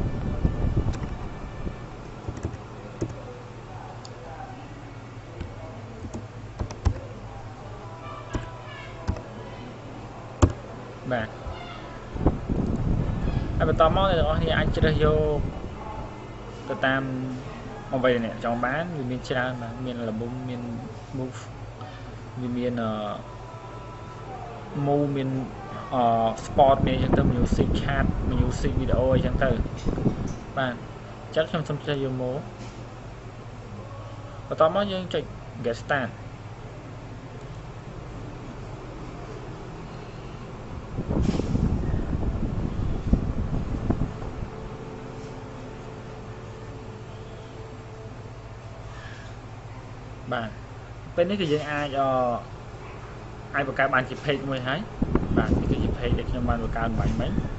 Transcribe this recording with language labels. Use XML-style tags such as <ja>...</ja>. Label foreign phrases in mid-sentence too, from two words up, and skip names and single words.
<km>បាទហើយបន្តមកអ្នកទាំងអស់គ្នាអាចជ្រើសយកទៅតាមអ្វីដែលអ្នកចង់បានវាមានច្រើនបាទមាន album មាន move វាមាន move មានsport មានអញ្ចឹងទៅ</km> <en>music chat music video</en> <km>អញ្ចឹងទៅបាទចាត់ខ្ញុំសូមជ្រើសយកមក បន្តមកយើងចុច</km> <en>get start</en> <km>បាទពេលនេះគឺយើងអាចបង្កើតបានជា page មួយហើយបាទនេះគឺជា page ដែលខ្ញុំបានបង្កើតបាញ់មិញ</km>